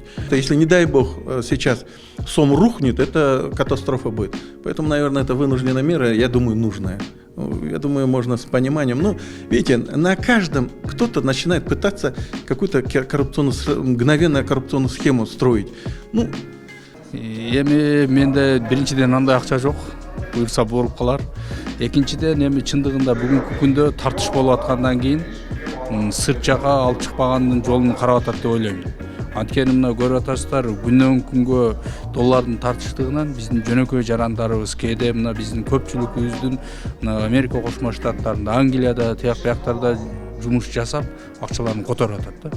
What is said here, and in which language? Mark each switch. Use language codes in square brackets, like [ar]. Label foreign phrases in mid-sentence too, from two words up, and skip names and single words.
[ru] Если, не дай бог, сейчас сом рухнет, это катастрофа будет. Поэтому, наверное, это вынужденная мера, я думаю, нужная. Я думаю, можно с пониманием. Ну, видите, на каждом кто-то начинает пытаться какую-то мгновенную коррупционную схему строить. Ну, [ky] эми менде биринчиден андай акча жок, буюрса болуп калар. Экинчиден эми чындыгында бүгүнкү күндө тартыш болуп аткандан кийин сырт жака алып чыкпагандын жолун карап атат деп ойлойм. Анткени мына көрүп атасыздар, күндөн күнгө доллардын тартыштыгынан биздин жөнөкөй жарандарыбыз кээде мына биздин көпчүлүгүбүздүн мына Америка Кошмо Штаттарында, Англияда, тияк-бияктарда жумуш жасап, акчаларын которуп атат да.